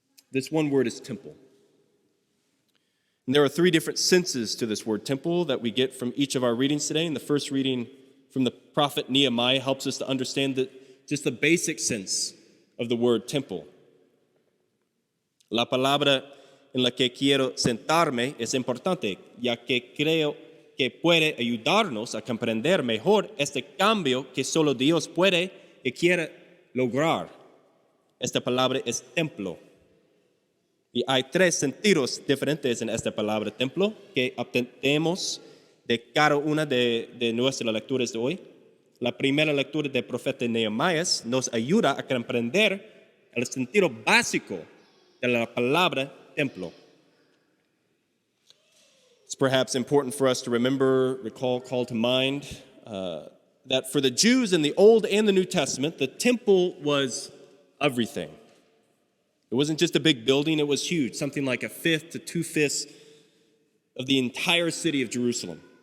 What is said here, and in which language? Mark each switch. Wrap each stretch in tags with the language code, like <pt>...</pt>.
<en>This one word is temple. And there are three different senses to this word temple that we get from each of our readings today. And the first reading from the prophet Nehemiah helps us to understand just the basic sense of the word temple.</en> <es>La palabra en la que quiero sentarme es importante, ya que creo que puede ayudarnos a comprender mejor este cambio que solo Dios puede y quiere lograr. Esta palabra es templo. Y hay tres sentidos diferentes en esta palabra templo que obtenemos de cada una de nuestras lecturas de hoy. La primera lectura del profeta Nehemías nos ayuda a comprender el sentido básico de la palabra templo.</es> <en>It's perhaps important for us to recall, call to mind that for the Jews in the Old and the New Testament, the temple was everything. It wasn't just a big building, it was huge, something like a fifth to two-fifths of the entire city of Jerusalem.</en>